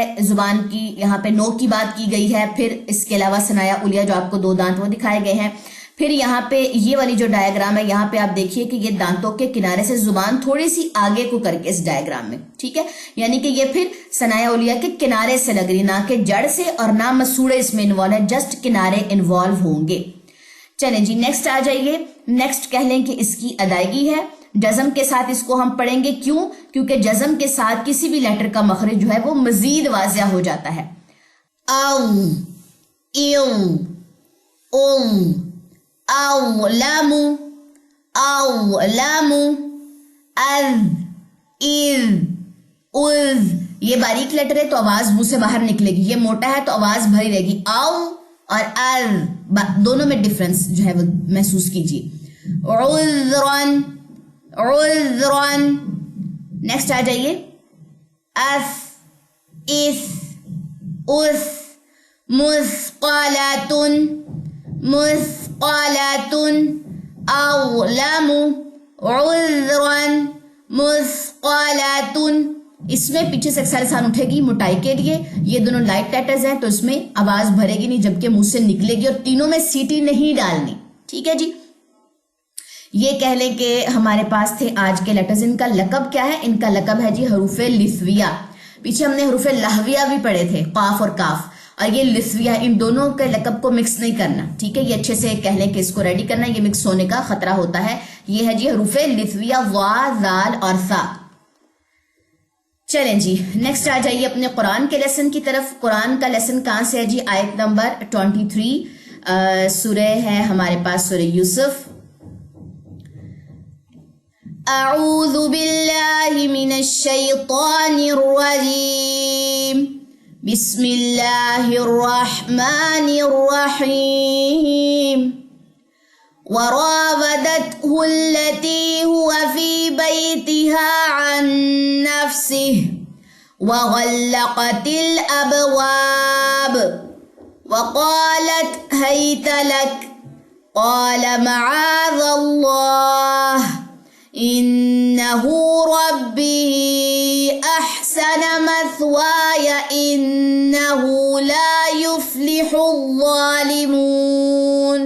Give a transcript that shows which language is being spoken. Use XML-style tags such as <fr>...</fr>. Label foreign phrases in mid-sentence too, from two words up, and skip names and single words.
<ur>زبان کی یہاں پہ نوک کی بات کی گئی ہے، پھر اس کے علاوہ ثنایا علیہ جو آپ کو 2 دانت وہ دکھائے گئے ہیں، پھر یہاں پہ یہ والی جو ڈائیگرام ہے یہاں پہ آپ دیکھیے کہ یہ دانتوں کے کنارے سے زبان تھوڑی سی آگے کو کر کے اس ڈائیگرام میں، ٹھیک ہے، یعنی کہ یہ پھر ثنایا علیہ کے کنارے سے لگ رہی، نہ کہ جڑ سے اور نہ مسوڑے اس میں انوالو ہے، جسٹ کنارے انوالو ہوں گے۔ چلیں جی نیکسٹ آ جائیے۔ نیکسٹ کہہ لیں کہ اس کی ادائیگی ہے، جزم کے ساتھ اس کو ہم پڑھیں گے۔ کیوں؟ کیونکہ جزم کے ساتھ کسی بھی لیٹر کا مخرج جو ہے وہ مزید واضح ہو جاتا ہے۔ او، ایو، او، او، لامو، او، لامو، از، از، از۔ یہ باریک لیٹر ہے تو آواز منہ سے باہر نکلے گی، یہ موٹا ہے تو آواز بھری رہے گی۔ او اور دونوں میں ڈفرنس جو ہے وہ محسوس کیجیے۔ عذراً، उज़्रन। نیکسٹ آ جائیے، اس، اس، اس,</ur> <ar>مثقلة، مثقلة، أظلم، عذراً، مثقلة.</ar> <ur>اس میں پیچھے سے ایکسائلیشن اٹھے گی موٹائی کے لیے، یہ دونوں</ur> <en>light letters</en> <ur>ہیں تو اس میں آواز بھرے گی نہیں جبکہ منہ سے نکلے گی، اور تینوں میں سیٹی نہیں ڈالنی. ٹھیک ہے جی، یہ کہہ لیں کہ ہمارے پاس تھے آج کے لیٹرز. ان کا لقب کیا ہے? ان کا لقب ہے جی حروفِ لثویہ۔ پیچھے ہم نے حروفِ لہویہ بھی پڑھے تھے، قاف اور کاف، اور یہ لثویہ. ان دونوں کے لقب کو مکس نہیں کرنا، ٹھیک ہے، یہ اچھے سے کہہ لیں کہ اس کو ریڈی کرنا، یہ مکس ہونے کا خطرہ ہوتا ہے. یہ ہے جی حروفِ لثویہ، ظا، ذال اور ثا. چلیں جی، نیکسٹ آ جائیے اپنے قرآن کے لیسن کی طرف. قرآن کا لیسن کہاں سے ہے جی؟ آیت نمبر 23، سورہ ہے ہمارے پاس سورہ یوسف.</ur> <ar>أعوذ بالله من الشيطان الرجيم، بسم الله الرحمن الرحيم. وراودته التي هو في بيتها عن نفسه وغلقت الأبواب وقالت هيت لك قال معاذ الله إنه ربي أحسن مثواي إنه لا يفلح الظالمون.</ar>